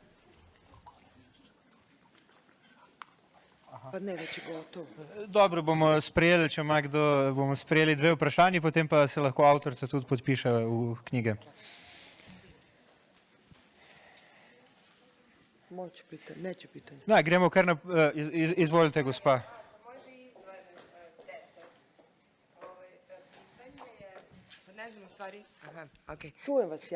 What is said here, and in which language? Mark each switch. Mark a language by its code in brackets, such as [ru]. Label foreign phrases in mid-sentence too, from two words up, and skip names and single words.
[sr] Pa ne, već je gotovo. [sl] Dobro, bomo sprejeli, če ima kdo, bomo sprejeli 2 vprašanji, potem pa se lahko avtorica tudi podpiše v knjige. [sr] Moće pitanje, neće pitanje. [sl] Da, gremo kar na... Izvolite, gospa. [sr] Ne znam u stvari, Čujem vas ja.